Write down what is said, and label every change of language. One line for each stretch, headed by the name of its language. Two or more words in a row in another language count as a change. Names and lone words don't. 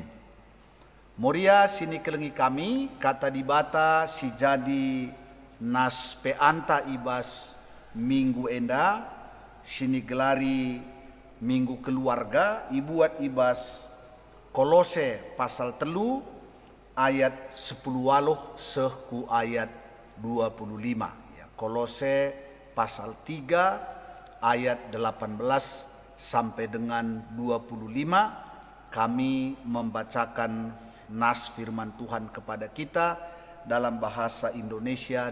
Batak Karo: Moria sini kelengi kami, kata dibata si jadi nas peanta ibas minggu enda, sini gelari minggu keluarga, ibuat ibas Kolose pasal 3 ayat 10 waloh sehku ayat 25
Indonesian: ya, Kolose pasal 3 ayat 18 sampai dengan 25 kami membacakan nas firman Tuhan kepada kita dalam bahasa Indonesia.